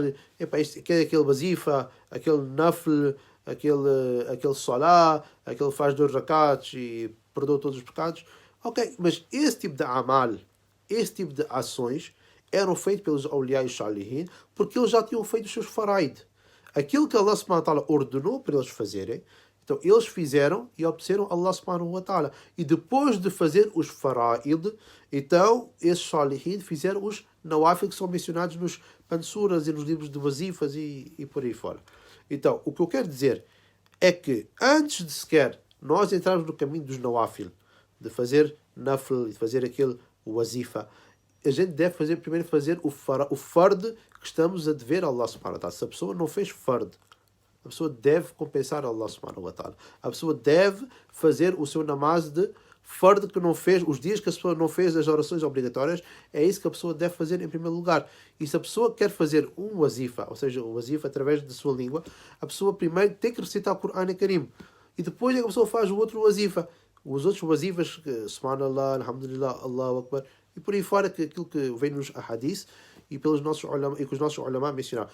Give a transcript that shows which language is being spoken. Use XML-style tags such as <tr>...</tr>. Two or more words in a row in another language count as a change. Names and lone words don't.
<pt>Aquele wazifa, aquele nafl, aquele salah, aquele faz 2 rakats e perdoa todos os pecados. Ok, mas esse tipo de amal, esse tipo de ações eram feitos pelos awliya e salihin porque eles já tinham feito os seus faraid. Aquilo que</pt> <ar>الله سبحانه وتعالى</ar> <pt>ordenou para eles fazerem, então eles fizeram e obedeceram</pt> <ar>الله سبحانه وتعالى.</ar> <pt>E depois de fazer os faraid, então esses salihin fizeram os nawafil que são mencionados nos pansuras e nos livros de wazifas e por aí fora. Então, o que eu quero dizer é que antes de sequer nós entrarmos no caminho dos nawafil, de fazer nafl, de fazer aquele wazifa, a gente deve primeiro fazer o fard que estamos a dever a</pt> <ar>الله سبحانه وتعالى.</ar> <pt>Se a pessoa não fez fard, a pessoa deve compensar a</pt> <ar>الله سبحانه وتعالى.</ar> <pt>A pessoa deve fazer o seu namaz de fard que não fez, os dias que a pessoa não fez as orações obrigatórias, é isso que a pessoa deve fazer em primeiro lugar. E se a pessoa quer fazer um wazifa, ou seja, o wazifa através da sua língua, a pessoa primeiro tem que recitar o</pt> <ar>قرآن كريم.</ar> <pt>E depois é que a pessoa faz o outro wazifa. Os outros wazifas,</pt> <ar>سبحان الله، الحمد لله، الله أكبر,</ar> <pt>e por aí fora, que aquilo que vem nos hadith e pelos nossos ulama, e que os nossos ulama mencionaram.</pt>